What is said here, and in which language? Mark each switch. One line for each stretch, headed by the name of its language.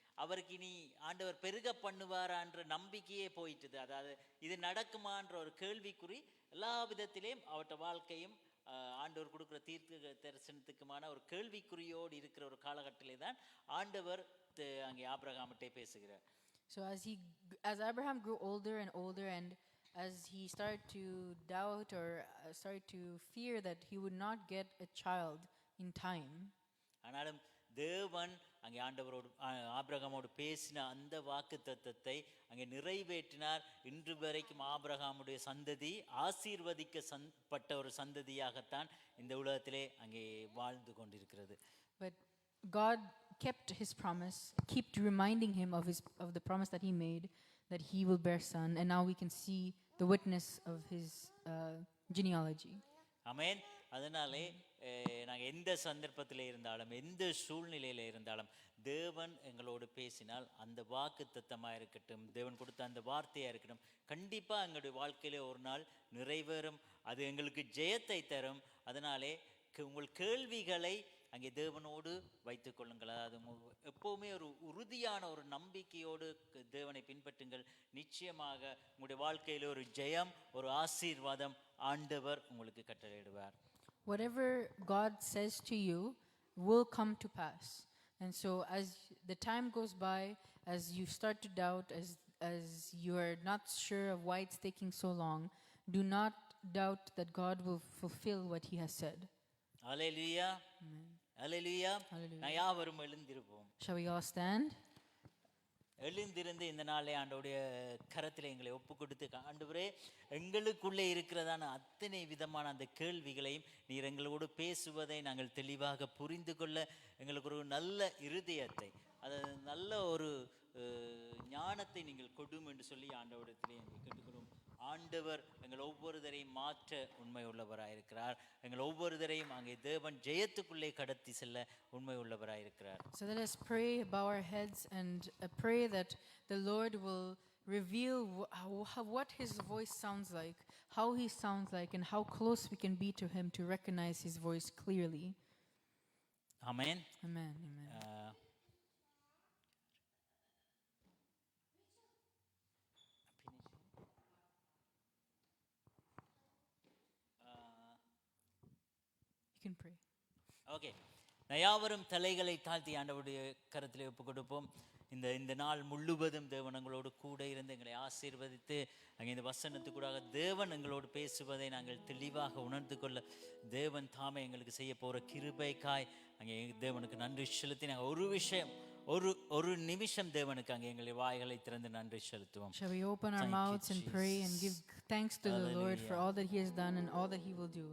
Tamil: அவருக்கு இனி ஆண்டவர் பெருக பண்ணுவாரான்ற நம்பிக்கையே போயிட்டுது. அதாவது இது நடக்குமான்ற ஒரு கேள்விக்குறி எல்லா விதத்திலையும் அவற்ற வாழ்க்கையும் ஆண்டவர் கொடுக்குற தீர்க்க தரிசனத்துக்குமான ஒரு கேள்விக்குறியோடு இருக்கிற ஒரு காலகட்டத்திலே தான் ஆண்டவர் அங்கே ஆபிரகாமிட்டே பேசுகிறார்.
English: So as Abraham grew older and older, and as he started to doubt or started to fear that he would not get a child in time,
Tamil: ஆனாலும் தேவன் அங்கே ஆண்டவரோடு ஆபிரகாமோடு பேசின அந்த வாக்கு தத்தத்தை அங்கே நிறைவேற்றினார். இன்று வரைக்கும் ஆபிரகாமுடைய சந்ததி ஆசீர்வதிக்கப்பட்ட ஒரு சந்ததியாகத்தான் இந்த உலகத்திலே அங்கே வாழ்ந்து கொண்டிருக்கிறது.
English: But God kept his promise, kept reminding him of the promise that he made, that he will bear son, and now we can see the witness of his genealogy.
Tamil: ஆமென். அதனாலே நாங்கள் எந்த சந்தர்ப்பத்தில் இருந்தாலும், எந்த சூழ்நிலையில் இருந்தாலும், தேவன் எங்களோடு பேசினால் அந்த வாக்கு தத்தமாக இருக்கட்டும், தேவன் கொடுத்த அந்த வார்த்தையாக இருக்கட்டும், கண்டிப்பாக எங்களுடைய வாழ்க்கையிலே ஒரு நாள் நிறைவேறும். அது எங்களுக்கு ஜெயத்தை தரும். அதனாலே உங்கள் கேள்விகளை அங்கே தேவனோடு வைத்துக் கொள்ளுங்கள். அதாவது எப்போவுமே ஒரு உறுதியான ஒரு நம்பிக்கையோடு தேவனை பின்பற்றுங்கள். நிச்சயமாக உங்களுடைய வாழ்க்கையில் ஒரு ஜெயம், ஒரு ஆசீர்வாதம் ஆண்டவர் உங்களுக்கு கட்டளையிடுவார்.
English: Whatever God says to you will come to pass. And so as the time goes by, as you start to doubt, as you are not sure of why it's taking so long, do not doubt that God will fulfill what he has said. Hallelujah. Amen. Hallelujah. Hallelujah.
Tamil: யாவரும் எழுந்திருப்போம்.
English: Shall we all stand?
Tamil: எழுந்திருந்து இந்த நாளை ஆண்டவருடைய கரத்தில் எங்களை ஒப்பு கொடுத்து, ஆண்டவரே எங்களுக்குள்ளே இருக்கிறதான அத்தனை விதமான அந்த கேள்விகளையும் நீர் எங்களோடு பேசுவதை நாங்கள் தெளிவாக புரிந்து கொள்ள எங்களுக்கு ஒரு நல்ல இருதயத்தை, அது நல்ல ஒரு ஞானத்தை நீங்கள் கொடும் என்று சொல்லி ஆண்டவரிடத்திலே கேட்டுக்கிறோம். ஆண்டவர் எங்கள் ஒவ்வொருவரையும் மாற்ற உண்மை உள்ளவராயிருக்கிறார். எங்கள் ஒவ்வொருவரையும் அங்கே தேவன் ஜெயத்துக்குள்ளே கடத்தி செல்ல உண்மை உள்ளவராயிருக்கிறார்.
English: So let us pray, bow our heads, and pray that the Lord will reveal what his voice sounds like, how he sounds like, and how close we can be to him to recognize his voice clearly. Amen. Amen. Amen. You can pray.
Tamil: Okay, யாவரும் தலைகளை தாழ்த்தி ஆண்டவருடைய கரத்திலே ஒப்பு கொடுப்போம். இந்த நாள் முழுவதும் தேவன் எங்களோடு கூட இருந்து எங்களை ஆசீர்வதித்து அங்கே இந்த வசனத்துக்கூடாக தேவன் எங்களோடு பேசுவதை நாங்கள் தெளிவாக உணர்ந்து கொள்ள தேவன் தாமே எங்களுக்கு செய்ய போகிற கிருபைக்காய் அங்கே தேவனுக்கு நன்றி செலுத்தி நாங்கள் ஒரு நிமிஷம் தேவனுக்கு அங்கே எங்களை வாய்களை திறந்து நன்றி செலுத்துவோம்.
English: Shall we open our mouths and pray and give thanks to the Lord for all that he has done and all that he will do?